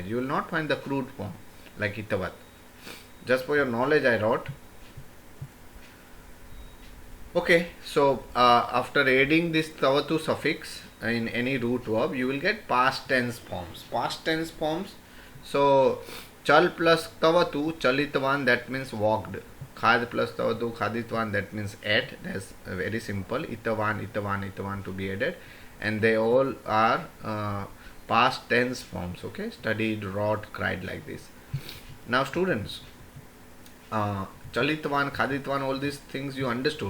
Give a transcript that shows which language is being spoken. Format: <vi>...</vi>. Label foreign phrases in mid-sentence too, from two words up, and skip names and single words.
<en>You will not find the crude form like itavat. Just for your knowledge I wrote. Okay, so after adding this tavatu suffix in any root verb, you will get past tense forms. Past tense forms. So chal plus tavatu chalitvan, that means walked. Khad plus tavatu khaditvan, that means ate. That's very simple. Itavan, itavan, itavan to be added, and they all are past tense forms. Okay, studied, wrought, cried, like this. Now students, chalitvan, khaditvan, all these things you understood.</en>